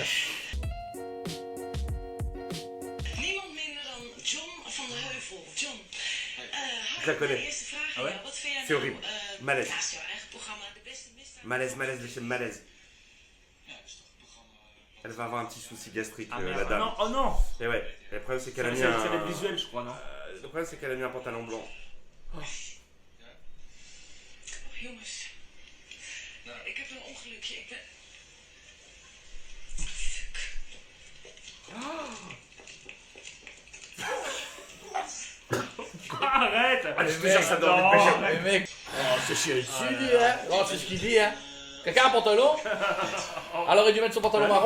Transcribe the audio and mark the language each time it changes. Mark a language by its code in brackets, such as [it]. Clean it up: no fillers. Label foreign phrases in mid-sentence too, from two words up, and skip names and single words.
[fr] Je la connais. Ah ouais? C'est horrible. Malaise. Malaise, malaise. Elle va avoir un petit souci gastrique, la dame. Non, oh non! Et ouais, et le problème c'est qu'elle a mis Ça va être visuel, je crois, non? Le problème c'est qu'elle a mis un pantalon blanc. Oh. [nl] Jongens, ik heb een ongelukje. Ik ben... [fr] Arrête! Je te jure, ça donne Mais mec, c'est chéri dessus, dit, hein? Oh, c'est ce qu'il dit, hein? Quelqu'un a un pantalon? Elle aurait dû mettre son pantalon marron?